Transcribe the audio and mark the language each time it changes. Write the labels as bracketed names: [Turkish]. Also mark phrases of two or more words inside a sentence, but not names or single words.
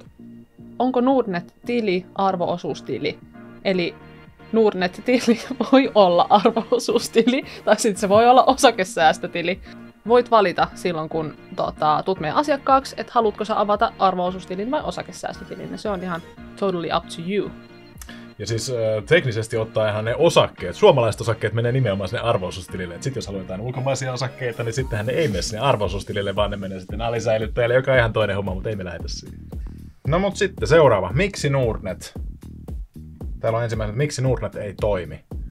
[Finnish] Onko Nordnet-tili arvo-osuustili? Eli Nordnet-tili voi olla arvo-osuustili, tai sitten se voi olla osakesäästötili. Voit valita silloin, kun tulet meidän asiakkaaksi, että haluatko sä avata arvo-osuustilin vai osakesäästötilin. Ja se on ihan [English] totally up to you. [Finnish] Ja siis teknisesti ottaenhan ne osakkeet, suomalaiset osakkeet menee nimenomaan sinne arvo-osuustilille. Sitten jos haluaa jotain ulkomaisia osakkeita, niin sittenhän ne ei mene sinne arvo-osuustilille, vaan ne menee sitten alisäilyttäjälle, joka on ihan toinen homma, mutta ei me lähetä siihen. No mut sitten seuraava. Miksi Nordnet? Täällä on ensimmäisenä, että miksi Nordnet ei toimi?